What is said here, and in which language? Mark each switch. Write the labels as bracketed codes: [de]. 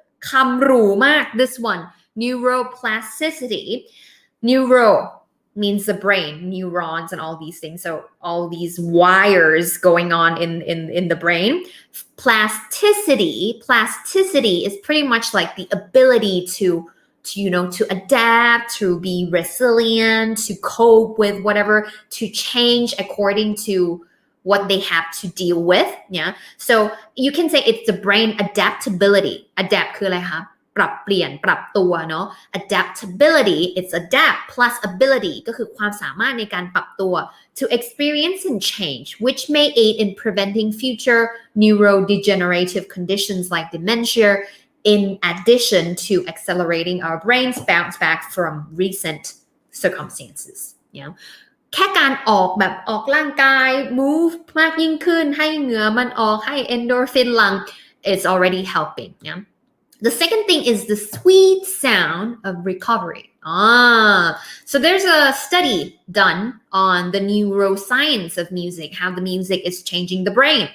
[th] คำหรูมาก [en] this one. Neuroplasticity. Neuro means the brain, neurons and all these things. So all these wires going on in the brain. Plasticity is pretty much like the ability to adapt, to be resilient, to cope with whatever, to change according to what they have to deal with. Yeah. So you can say it's the brain adaptability. Adapt [th] คืออะไรคะปรับเปลี่ยนปรับตัวเนาะ [en] adaptability it's adapt plus ability [th] ก็คือความสามารถในการปรับตัว [en] to experience and change which may aid in preventing future neurodegenerative conditions like dementia in addition to accelerating our brain's bounce back from recent circumstances. You know, [th] แค่การออกร่างกาย move มากยิ่งขึ้นให้เหงื่อมันออกให้ endorphin หลั่ง [en] it's already helping. Yeah. The second thing is the sweet sound of recovery. So there's a study done on the neuroscience of music, how the music is changing the brain.